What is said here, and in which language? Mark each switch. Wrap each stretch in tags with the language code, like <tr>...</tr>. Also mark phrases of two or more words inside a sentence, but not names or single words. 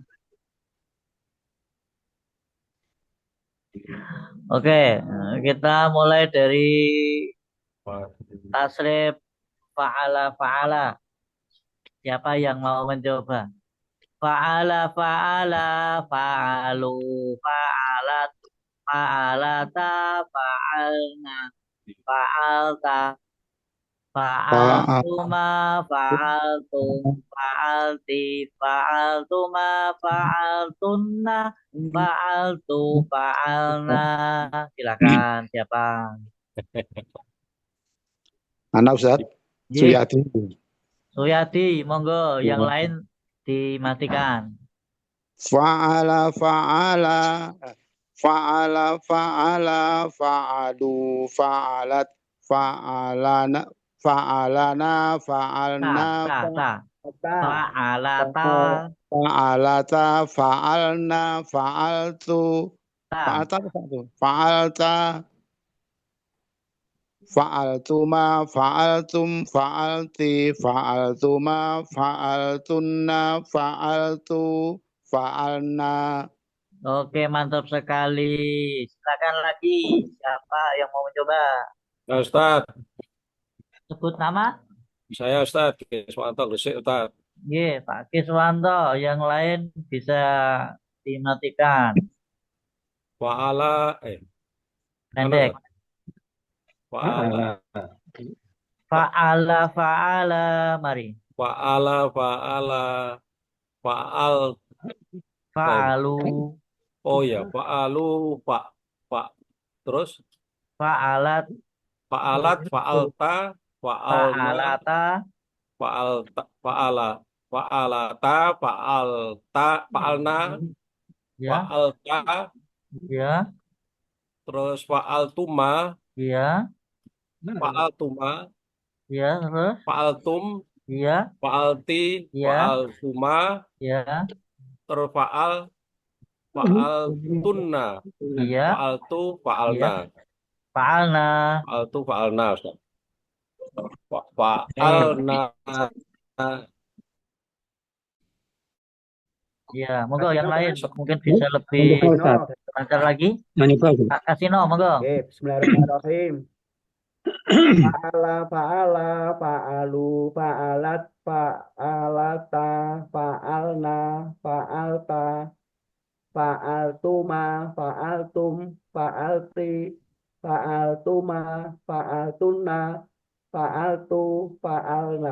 <id>Oke, kita mulai dari</id> <ar>تصريف فعل.</ar> <id>Siapa yang mau mencoba?</id> <ar>فعل، فعلوا, فعلت، فعلتا، فعلن، فعلت، فعلتما، فعلتم، فعلت، فعلتما، فعلتن، فعلت، فعلنا.</ar> <id>Silakan siapa? anak Ustaz Ye, Suyati Suyadi, monggo. Yang lain dimatikan.</id> <ar>فعل فعل فعل فعل فعلوا فعلت فعلنا فعلنا فعلن Ta. Fa'alata, فعلتا فعلن فعلت ta. fa'alta</ar> <id>apa itu?</id> <ar>فعلت فعلتما فعلتم فعلت فعلتما فعلتن فعلت فعلنا.</ar> <id>Oke, mantap sekali. Silakan lagi. Siapa yang mau mencoba? Nah, Ustaz, Sebut nama. saya Ustaz, Kiswanto Gresik Ustaz. Ye, Pak Kiswanto. Yang lain bisa dimatikan.</id> <ar>Wa'ala, mana</ar> <id>Pendek.</id> <ar>Ustaz? Wa'ala, Fa'ala. Mari. فعل، فعل, Fa'alu.</ar> <id>oh ya, fa'alu, terus</id> <ar>Fa'alat. فعلت، فعلت، فعلن, Fa'alata. فعل، فعلتا، فعلن,</ar> <id>Ya.</id> <ar>fa'alta,</ar> <id>Ya.</id> <ar>terus fa'altuma,</ar> <id>Ya.</id> <ar>fa'altuma,</ar> <id>Ya. Terus.</id> <ar>fa'altum,</ar> <id>Ya.</id> <ar>fa'alti,</ar> <id>Ya.</id> <ar>fa'altuma,</ar> <id>Ya.</id> <ar>terus fa'altunna,</ar> <id>Ya.</id> <ar>fa'altu,</ar> <id>Ya.</id> <ar>fa'alna, Fa'alna. فعلت، فعلنا,</ar> <id>Ustaz. Baik.</id> <ar>Fa'alna,</ar> <id>Ya, monggo yang lain mungkin bisa lebih lancar lagi. Pak Kasino, monggo. Oke,</id> <ar>bismillahirrahmanirrahim. فعل، فعلوا, فعلت، فعلتا، فعلن، فعلت، فعلتما، فعلتم، فعلت، فعلتما، فعلتن، فعلت، فعلنا.</ar>